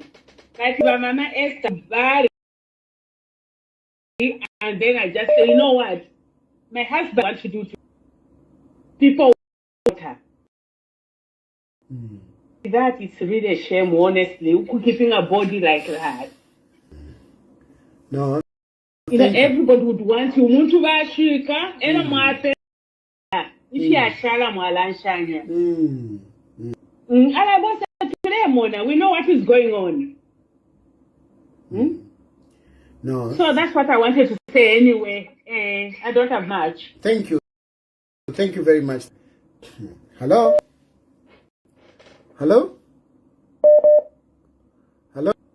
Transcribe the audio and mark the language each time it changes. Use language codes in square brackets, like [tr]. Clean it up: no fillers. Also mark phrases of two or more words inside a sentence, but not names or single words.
[en] Like Mama Esther buried, and then I just say, you know what? My husband wants to do to people want her. That is really a shame, honestly. Keeping a body like that. No. Everybody would want you. [bem] Muntu bashika, ena mwate. Ishi ashala mwalanshanya. [en] We know what is going on. No. So that's what I wanted to say anyway. I don't have much. Thank you. Thank you very much. Hello? Hello? Hello?